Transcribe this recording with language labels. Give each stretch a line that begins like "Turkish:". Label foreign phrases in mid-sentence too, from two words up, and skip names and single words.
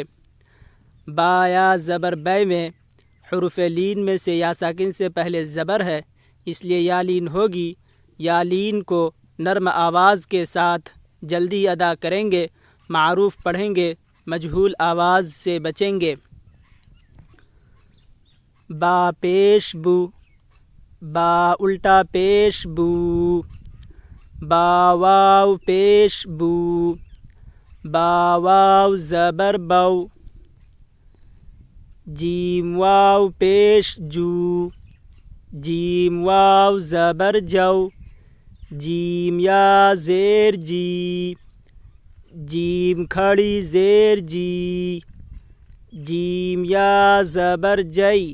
Urdu: با یا زبر بے میں حروف لین میں سے یا ساکن سے پہلے زبر ہے، اس لیے یا لین ہوگی، یا لین کو نرم آواز کے ساتھ جلدی ادا کریں گے. معروف پڑھیں گے، مجہول آواز سے بچیں گے. با پیش بو، با الٹا پیش بو، با واو پیش بو، با واو زبر بو. جیم واو پیش جو، جیم واو زبر جو، جیم یا زیر جی، جیم کھڑی زیر جی، جیم یا زبر جئی.